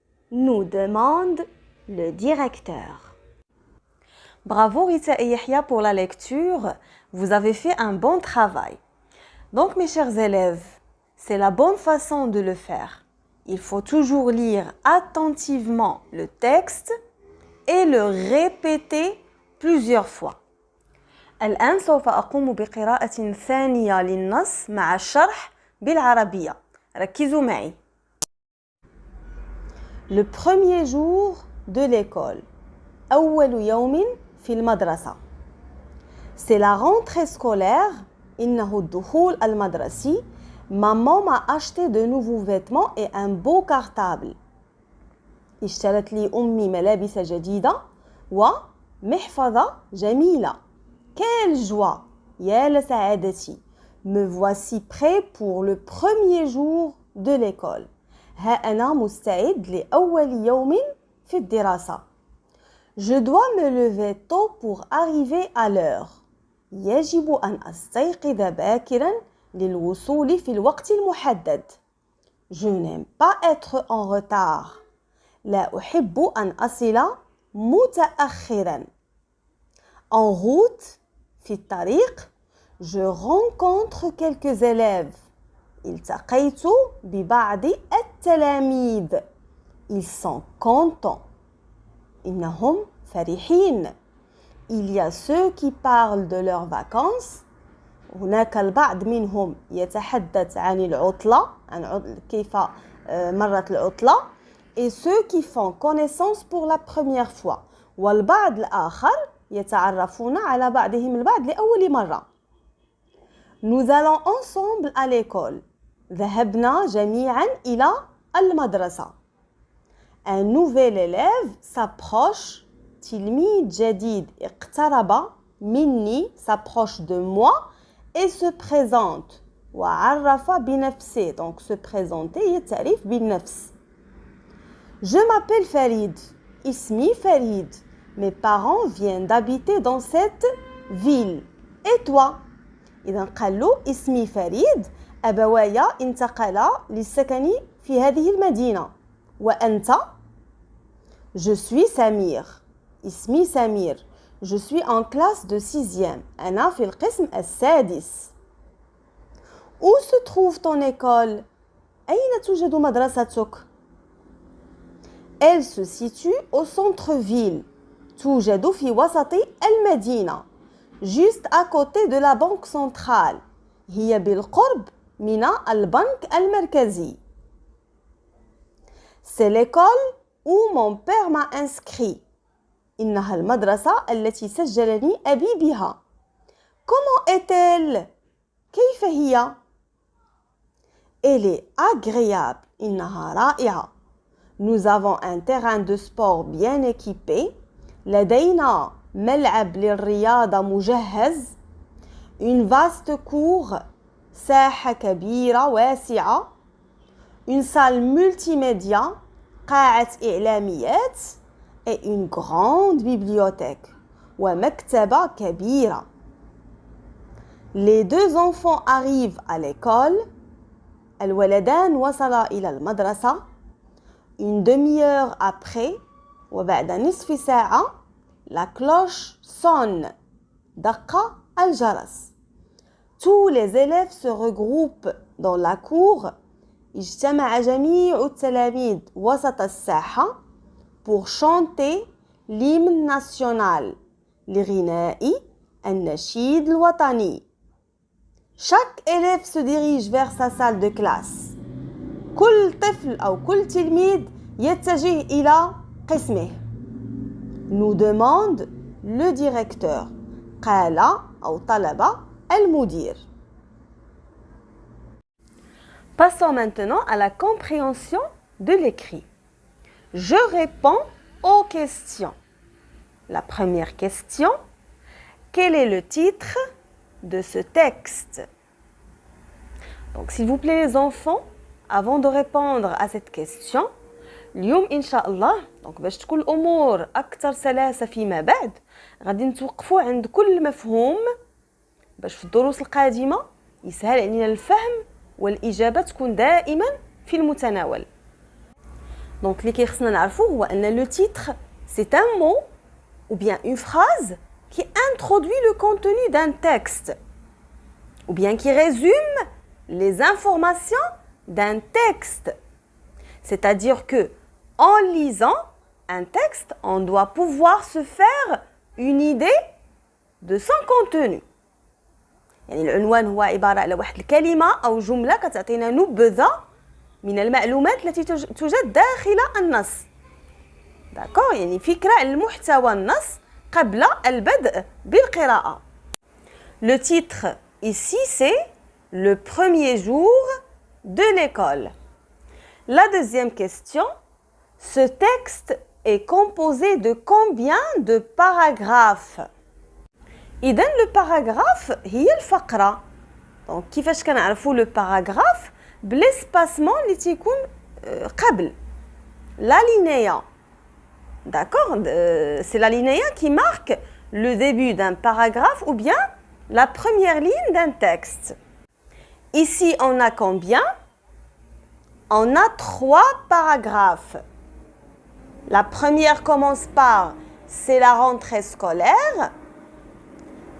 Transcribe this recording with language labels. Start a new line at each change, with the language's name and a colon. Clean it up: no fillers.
French: Nous demande le directeur. Bravo Rita et Yahya pour la lecture. Vous avez fait un bon travail. Donc mes chers élèves, c'est la bonne façon de le faire. Il faut toujours lire attentivement le texte et le répéter plusieurs fois.
Arabic: الآن سوف أقوم بقراءة ثانية للنص مع الشرح بالعربية. ركزوا معي.
French: Le premier jour de l'école.
Arabic: أول يوم في المدرسة.
French: C'est la rentrée scolaire.
Arabic: إنه الدخول المدرسي.
French: Maman m'a acheté de nouveaux vêtements et un beau cartable.
Arabic: اشترت لي أمي ملابس جديدة ومحفظة جميلة.
French: Quelle joie!
Arabic: يا لسعادتي.
French: Me voici prêt pour le premier jour de l'école.
Arabic: ها أنا مستعد لأول يوم في الدراسة.
French: Je dois me lever tôt pour arriver à l'heure.
Arabic: يجب أن أستيقظ باكرا للوصول في الوقت المحدد.
French: Je n'aime pas être en retard.
Arabic: لا أحب أن أصل متأخرا.
French: En route,
Arabic: في الطريق,
French: je rencontre quelques élèves.
Arabic: التقيت ببعض التلاميذ.
French: Ils sont contents.
Arabic: إنهم فرحين.
French: Il y a ceux qui parlent de leurs vacances
Arabic: هناك البعض منهم يتحدث عن العطلة كيف مرت العطلة
French: et ceux qui font connaissance pour la première fois
Arabic: والبعض الآخر يتعرفون على بعضهم البعض لأول مرة.
French: Nous allons ensemble à l'école. ذهبنا جميعا إلى المدرسة. Un nouvel élève s'approche.
Arabic: تلميذ جديد اقترب مني
French: s'approche de moi et se présente.
Arabic: وعرف بنفسه.
French: Donc se présenter
Arabic: يتعرف بالنفس.
French: Je m'appelle Farid.
Arabic: اسمي فريد.
French: Mes parents viennent d'habiter dans cette ville. Et toi?
Arabic: إذا قال له اسمي فريد أبوايا انتقلا للسكن في هذه المدينة. وأنت؟
French: Je suis Samir.
Arabic: اسمي سمير.
French: Je suis en classe de 6e.
Arabic: أنا في القسم السادس.
French: Où se trouve ton école?
Arabic: أين توجد مدرستك؟
French: Elle se situe au centre-ville.
Arabic: توجد في وسط المدينة.
French: Juste à côté de la banque centrale.
Arabic: هي بالقرب من البنك المركزي.
French: C'est l'école où mon père m'a inscrit.
Arabic: إنها المدرسة التي سجلني أبي بها.
French: Comment est-elle?
Arabic: كيف هي؟
French: Elle est agréable.
Arabic: إنها رائعة.
French: Nous avons un terrain de sport bien équipé.
Arabic: لدينا ملعب للرياضة مجهز.
French: Une vaste cour.
Arabic: ساحة كبيرة واسعة.
French: Une salle multimédia.
Arabic: قاعة إعلاميات.
French: Et une grande bibliothèque.
Arabic: ومكتبة كبيرة.
French: Les deux enfants arrivent à l'école.
Arabic: الولدان وصلا إلى المدرسة.
French: Une demi-heure après.
Arabic: وبعد نصف ساعة.
French: La cloche sonne.
Arabic: دق الجرس.
French: Tous les élèves se regroupent dans la cour.
Arabic: اجتمع جميع التلاميذ وسط الساحة
French: pour chanter l'hymne national
Arabic: لغناء النشيد الوطني.
French: Chaque élève se dirige vers sa salle de classe.
Arabic: كل طفل أو كل تلميذ يتجه إلى قسمه.
French: Nous demande le directeur.
Arabic: قال أو طلب المدير.
French: Passons maintenant à la compréhension de l'écrit. Je réponds aux questions. La première question, quel est le titre de ce texte? Donc s'il vous plaît les enfants, avant de répondre à cette question,
Arabic: اليوم إن شاء الله دونك باش تكون الأمور أكثر سلاسة فيما بعد غادي نتوقفوا عند كل مفهوم باش في الدروس القادمة يسهل علينا الفهم والإجابة تكون دائما في المتناول.
French: Donc
Arabic: اللي كيخصنا نعرفو هو أن
French: le titre c'est un mot ou bien une phrase qui introduit le contenu d'un texte ou bien qui résume les informations d'un texte. C'est-à-dire que en lisant un texte, on doit pouvoir se faire une idée de son contenu.
Arabic: يعني العنوان هو عبارة على واحد الكلمة أو جملة كتعطينا نبذة من المعلومات التي توجد داخل النص. داكور يعني فكرة عن محتوى النص قبل البدء بالقراءة.
French: Le titre ici c'est le premier jour de l'école. La deuxième question, ce texte est composé de combien de paragraphes?
Arabic: إذن le paragraphe هي الفقرة. Donc كيفاش كنعرفوا le paragraphe بالespacement اللي تيكون قبل l'alinéa.
French: D'accord? C'est l'alinéa qui marque le début d'un paragraphe ou bien la première ligne d'un texte. Ici, on a combien? On a 3 paragraphes. La première commence par « c'est la rentrée scolaire ».